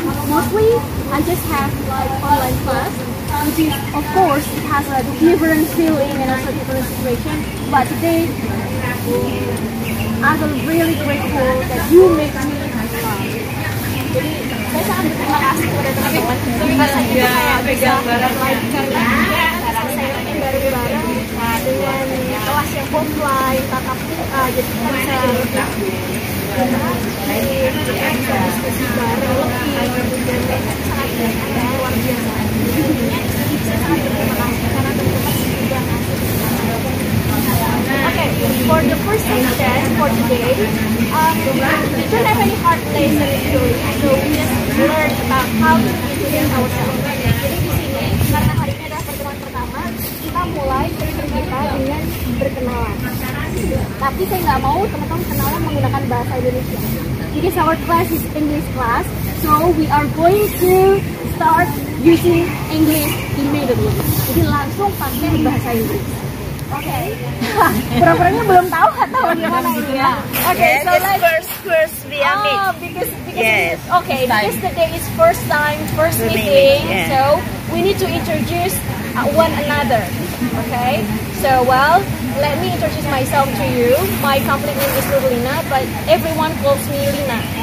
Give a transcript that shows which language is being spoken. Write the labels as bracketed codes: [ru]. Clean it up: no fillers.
[en] Mostly I just have like online class, which is of course it has a different feeling and also different situation. But today I feel really grateful that you make me laugh. [id] Jadi saya sangat berterima kasih kepada teman-teman. Rasanya kayak bisa belajar saya bareng-bareng dengan kelas yang offline, tatap muka, jadi kita bisa diskusi bareng lebih dan sangat luar biasa. Saya sangat berterima kasih karena teman-teman sudah ngasih. [en] Okay, for the first session for today, we don't have any hard lesson actually, so we just learn about how to introduce ourselves. [id] Jadi di sini karena hari ini adalah pertemuan pertama, kita mulai kita dengan berkenalan. Tapi saya nggak mau teman-teman kenalan menggunakan bahasa Indonesia. [en] Because our class is English class, so we are going to start using English immediately. [id] Jadi langsung pakai bahasa Inggris. Okay. Pura-puranya belum tahu atau gimana ini ya? [en] Okay, yes, so let's first we are meet. Because yes. Okay, because today is first meeting, yeah. so we need to introduce one another. Okay, so well, let me introduce myself to you. My complete name is Nurlina, but everyone calls me Lina.